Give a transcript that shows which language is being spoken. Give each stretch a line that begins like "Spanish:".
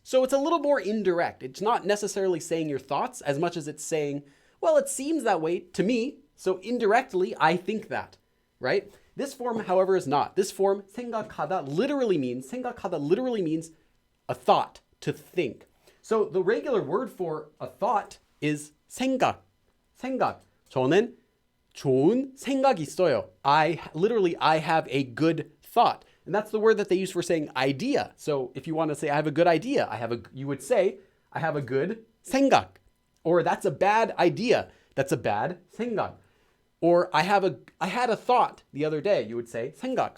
English: So it's a little more indirect. It's not necessarily saying your thoughts as much as it's saying, well, it seems that way to me. So indirectly, I think that, right? This form, however, is not. This form, 생각하다, literally means a thought, to think. So the regular word for a thought is 생각.
Korean: 저는 좋은 생각이 있어요.
English: I have a good thought. And that's the word that they use for saying idea. So if you want to say I have a good idea, you would say I have a good 생각. Or that's a bad idea. That's a bad 생각. Or I had a thought the other day. You would say 생각.